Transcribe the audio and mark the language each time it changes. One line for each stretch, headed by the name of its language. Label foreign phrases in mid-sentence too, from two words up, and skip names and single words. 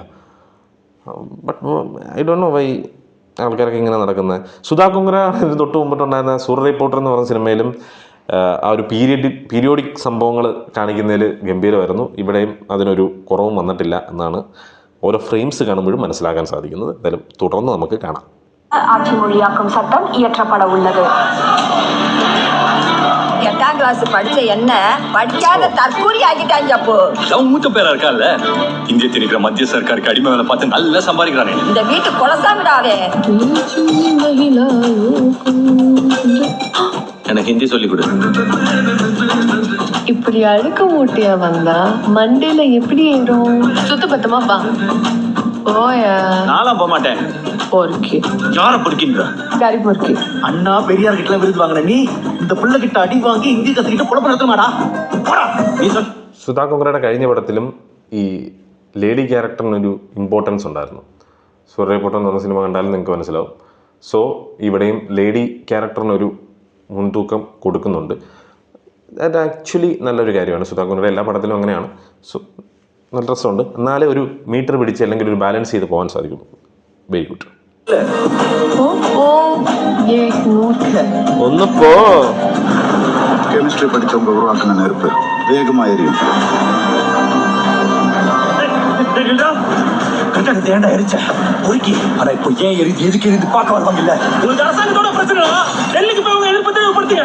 English: But I don't know why
Malayalam: ആൾക്കാരൊക്കെ ഇങ്ങനെ നടക്കുന്നത്. സുധാ കുങ്കര തൊട്ട് മുമ്പിട്ടുണ്ടായിരുന്ന സൂര്യ റിപ്പോർട്ടർ എന്ന് പറഞ്ഞ സിനിമയിലും ആ ഒരു പീരിയോഡിക് സംഭവങ്ങൾ കാണിക്കുന്നതിൽ ഗംഭീരമായിരുന്നു. ഇവിടെയും അതിനൊരു കുറവും വന്നിട്ടില്ല എന്നാണ് ഓരോ ഫ്രെയിംസ് കാണുമ്പോഴും മനസ്സിലാക്കാൻ സാധിക്കുന്നത്. എന്തായാലും തുടർന്ന് നമുക്ക് കാണാം.
Tamil: ஆட்சி மொழியாக்கும் சட்டம் இயற்றப்பட உள்ளது. 8ஆம் கிளாஸ் படிச்ச என்ன படிக்காத தற்கூரி ஆகிட்டாங்க. அப்போ மூத்த பேரா இருக்கான்ல, இந்திய திணிக்கிற மத்திய சர்க்காருக்கு அடிமை வேலை பார்த்து நல்லா சம்பாதிக்கிறானே. இந்த வீட்டு குலசாமிடாவே. எனக்கு ஹிந்தி சொல்லி கொடு. இப்படி அழுக்க மூட்டையா வந்தா மண்டையில எப்படி ஏறும்? சுத்த பத்தமா பா. ஓயா. நானும் போக மாட்டேன். பொறுக்கி. யார பொறுக்கின்ற? கறி பொறுக்கி. அண்ணா பெரியார் கிட்ட விருது வாங்கின நீ இந்த புள்ள கிட்ட அடி வாங்கி ஹிந்தி கத்துக்கிட்டு குழப்பம் நடத்துமாடா.
Malayalam: സുധാ കുങ്കരയുടെ കഴിഞ്ഞ പടത്തിലും ഈ ലേഡി ക്യാരക്ടറിനൊരു ഇമ്പോർട്ടൻസ് ഉണ്ടായിരുന്നു. സൂര്യ റിപ്പോർട്ടർ എന്ന് പറഞ്ഞ സിനിമ കണ്ടാലും നിങ്ങൾക്ക് മനസ്സിലാവും. സോ ഇവിടെയും ലേഡി ക്യാരക്ടറിനൊരു മുൻതൂക്കം കൊടുക്കുന്നുണ്ട്. അത് ആക്ച്വലി നല്ലൊരു കാര്യമാണ്. സുധാ കുങ്കരയുടെ എല്ലാ പടത്തിലും അങ്ങനെയാണ്. സോ നല്ല രസമുണ്ട്. എന്നാലേ ഒരു മീറ്റർ പിടിച്ച് അല്ലെങ്കിൽ ഒരു ബാലൻസ് ചെയ്ത് പോകാൻ സാധിക്കും.
English: Very good.
Malayalam: ഒന്ന് പോ.
Tamil: கெமிஸ்ட்ரி படித்தவங்க உருவாக்கின நெருப்பு வேகமா எரியும். கட்டடத்தை ஏண்டா எரிச்ச பொறுக்கி. ஆனா இப்போ ஏன் எரிது எதுக்கு எரிது பார்க்க வருவாங்க இல்ல. உங்களுக்கு அரசாங்கத்தோட பிரச்சனை டெல்லிக்கு போய் உங்க எதிர்ப்பு தெளிவுபடுத்துங்க.